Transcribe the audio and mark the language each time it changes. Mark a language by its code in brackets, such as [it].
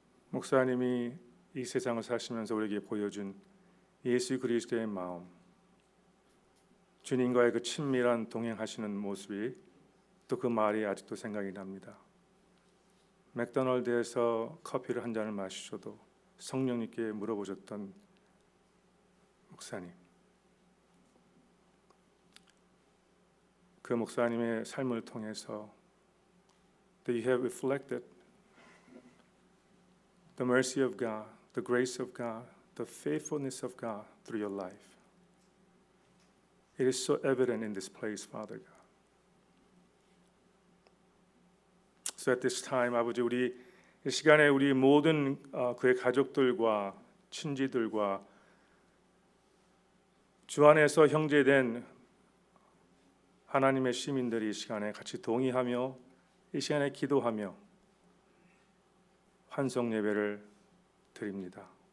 [ko] 목사님이 이 세상을 사시면서 우리에게 보여준 예수 그리스도의 마음, 주님과의 그 친밀한 동행하시는 모습이 또 그 말이 아직도 생각이 납니다. 맥도날드에서 커피를 한 잔을 마시셔도 성령님께 물어보셨던 목사님, 그 목사님의 삶을 통해서 [en] that you have reflected the mercy of God, the grace of God, the faithfulness of God through your life. It is so evident in this place, Father God. So at this time, [ko] 아버지, 우리 이 시간에 우리 모든 그의 가족들과 친지들과 주 안에서 형제된 하나님의 시민들이 이 시간에 같이 동의하며 이 시간에 기도하며 환송 예배를 드립니다.